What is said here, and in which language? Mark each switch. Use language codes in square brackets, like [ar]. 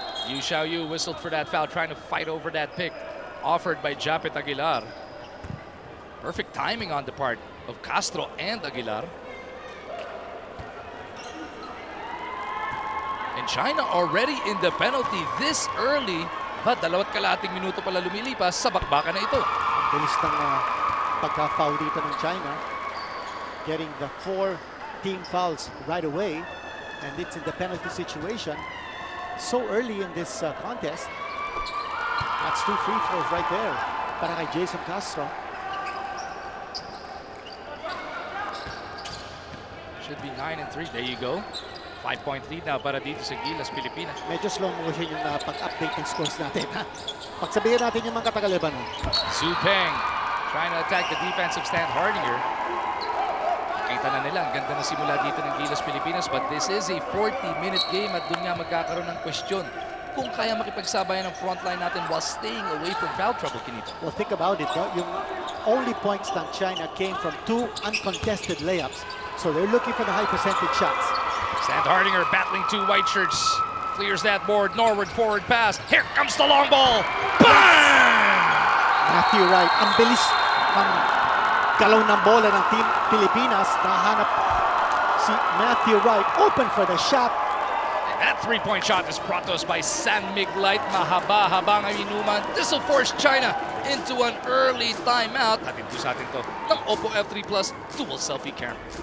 [en] Yu Xiaoyu whistled for that foul, trying to fight over that pick offered by Japet Aguilar. Perfect timing on the part of Castro and Aguilar. And China already in the penalty this early. [tl] But 2.5 minuto pala lumilipas sa bakbakan na ito. Ang bilis ng pagka-foul dito ng China. [en] Getting the 4 team fouls right away. And it's in the penalty situation. So early in this contest. That's 2 free throws right there. [tl] para kay Jason Castro. [en] Should be 9-3. There you go. 5-point lead now [tl] para dito sa [en] Gilas, Pilipinas. [tl] Medyo slow motion yung pag-update ng scores natin. Pagsabihin natin yung mga Taga-Lebanon. [en] Su Peng trying to attack the defensive stand. Hardinger. [tl] Kita na nila, ang ganda na simula dito ng Gilas, Pilipinas. [en] But this is a 40-minute game [tl] at doon nga magkakaroon ng question kung kaya makipagsabayan ng frontline natin [en] while staying away from foul trouble, Kinito. Well, think about it. No? Yung only points ng China came from 2 uncontested layups. So they're looking for the high percentage shots. Stan Hardinger battling 2 white shirts. Clears that board. Norwood forward pass. Here comes the long ball. Bang! Matthew Wright. [tl] Ang bilis ng galaw ng bola ng Team Pilipinas. Nahanap si Matthew Wright. Open for the shot. [en] And that 3-point shot is brought to us by San Miglite. [tl] Mahaba-habang ang inuman. [en] This will force China into an early timeout. [tl] Atin po sa atin to ng Oppo F3 Plus dual selfie camera.